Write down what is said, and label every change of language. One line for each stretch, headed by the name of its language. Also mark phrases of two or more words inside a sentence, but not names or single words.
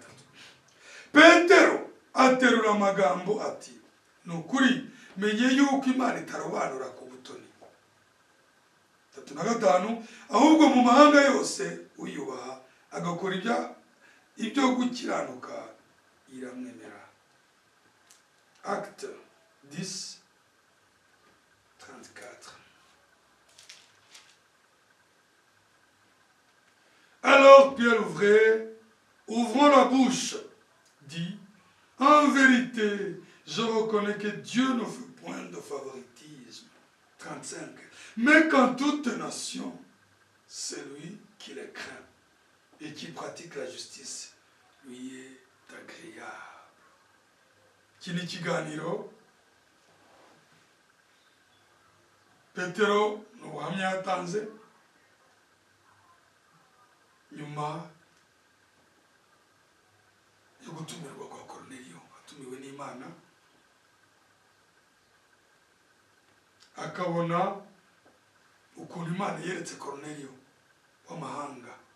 Kinyarwanda: Petero aterura amagambo ati, nukuri menye yuko Imana itarobanura ku butoni. 35. Ahubwo mu mahanga yose uyubaha agakora ibyo gukiranuka iramwemera.
French: Acte 10, 34. Alors Pierre ouvrait, ouvrant la bouche, dit, en vérité, je reconnais que Dieu ne fait point de favoritisme. 35. Mais qu'en toute nation, celui qui les craint et qui pratique la justice lui est agréable.
Kinyarwanda: Kini kiganiro Petero n'ubuhamya yatanze nyuma yo gutumirwa kwa Korneliyo, atumiwe n'Imana akabona ukuntu Imana yeretse Korneliyo w'amahanga,